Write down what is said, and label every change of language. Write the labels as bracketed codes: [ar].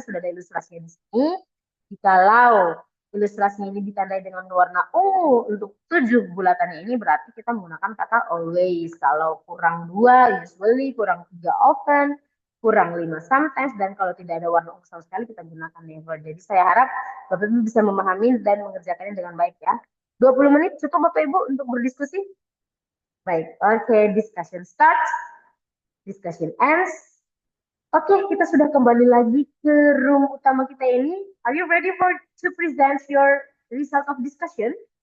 [id] Sudah ada ilustrasinya di sini. Jikalau ilustrasinya ini ditandai dengan warna ungu untuk 7 bulatannya ini, berarti kita menggunakan kata always. Kalau kurang 2, usually, kurang 3, often, kurang 5, sometimes, dan kalau tidak ada warna ungu sama sekali, kita gunakan never. Jadi saya harap Bapak Ibu bisa memahami dan mengerjakannya dengan baik ya. 20 menit cukup Bapak Ibu untuk berdiskusi? [en] Baik, oke, discussion starts, discussion ends. [id] Oke, kita sudah kembali lagi ke room utama kita ini. [en] Are you ready to present your result of discussion?